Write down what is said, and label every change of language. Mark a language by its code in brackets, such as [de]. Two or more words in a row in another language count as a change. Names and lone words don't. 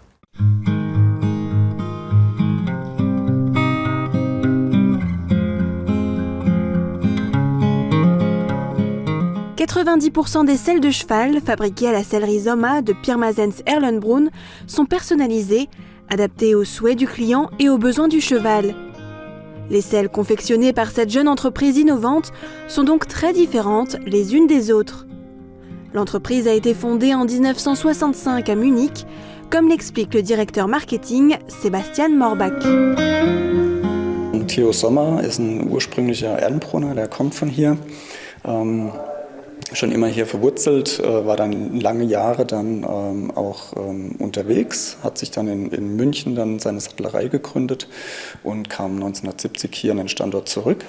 [fr] 90% des selles de cheval fabriquées à la sellerie Zoma de Pirmasens Erlenbrunn sont personnalisées, adaptées aux souhaits du client et aux besoins du cheval. Les selles confectionnées par cette jeune entreprise innovante sont donc très différentes les unes des autres. L'entreprise a été fondée en 1965 à Munich, comme l'explique le directeur marketing Sebastian Morbach. [de] Theo Sommer ist ein ursprünglicher Erlenbrunner, der kommt von hier. Schon immer hier verwurzelt, war dann lange Jahre dann auch unterwegs, hat sich dann in München dann seine Sattlerei gegründet und kam 1970 hier an den Standort zurück.